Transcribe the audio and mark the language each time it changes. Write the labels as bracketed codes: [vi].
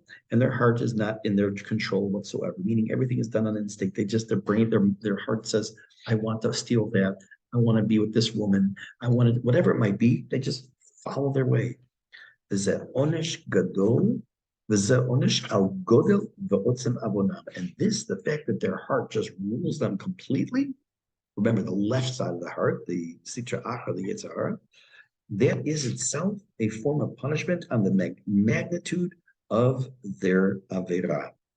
[en] And their heart is not in their control whatsoever, meaning everything is done on instinct. They just, their brain, their heart says, I want to steal that. I want to be with this woman. I want to, whatever it might be, they just follow their way. [he] וזה עונש גדול, וזה עונש על גודל ועוצם עוונם. [en] And this, the fact that their heart just rules them completely, remember the left side of the heart, the sitra achra, the yitzhar, that is itself a form of punishment on the magnitude of their avera.